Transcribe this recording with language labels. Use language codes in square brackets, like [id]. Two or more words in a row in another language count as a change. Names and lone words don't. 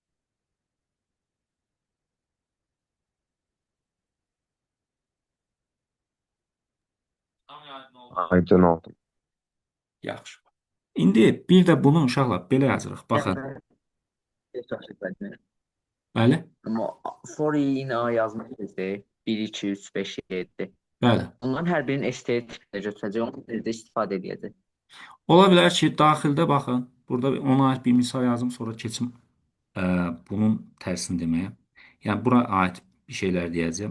[az] Tam yəni nə oldu? Aydın oldu. Yaxşı. İndi bir də bunu uşaqlar belə yazırıq. Baxın. Bəli? Amma for i-in A yazmışız. 1, 2, 3, 5, 7. Bəli. Bunların hər birinin STR tipinə götürəcək, onu bir də istifadə edəcək. Ola bilər ki, daxildə baxın. Burada ona aid bir misal yazım, sonra keçim bunun tərsini deməyə. Yəni bura aid bir şeylər deyəcəm.